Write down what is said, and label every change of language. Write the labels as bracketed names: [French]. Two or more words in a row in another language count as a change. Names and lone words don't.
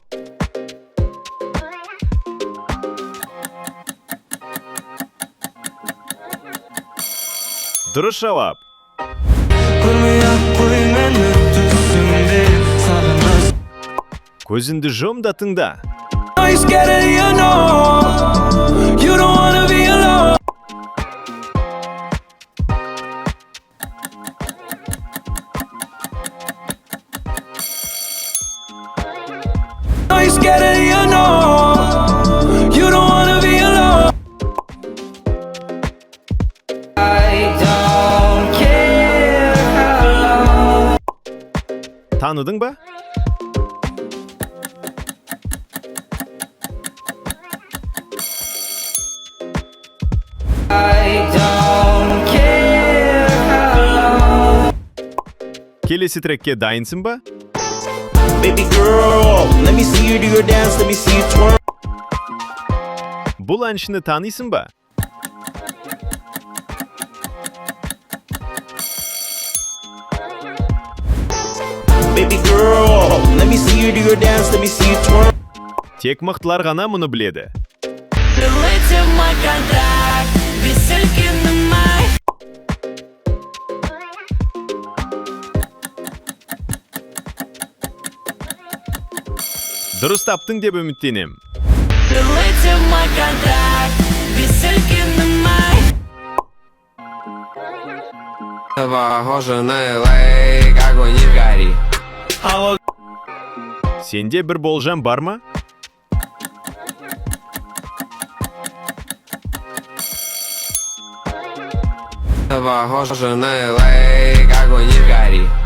[Kazakh] Дұрыс жауап. Көрмей-ақ қой мені түсіңде сағыныш. Көзіңді жұм да тыңда. [English] You scared, you know you don't wanna be alone. You scared, you know you don't wanna be alone. I don't care how long. [Kazakh] Tanıdın ба? Келесі трекке дайынсың ба? [English] Baby girl, let me see you do your dance, let me see you twirl. [Kazakh] Бұл әншіні танисың ба? [English] Baby girl, let me see you do your dance, let me see you twirl. [Kazakh] Тек мықтылар ғана мұны біледі. Дұрыс таптың деп үміттенем. [Russian] Похоже на LA, огонь не гори. [Kazakh] Сенде бір болжам бар ма? [Russian] Похоже на LA, огонь не гори.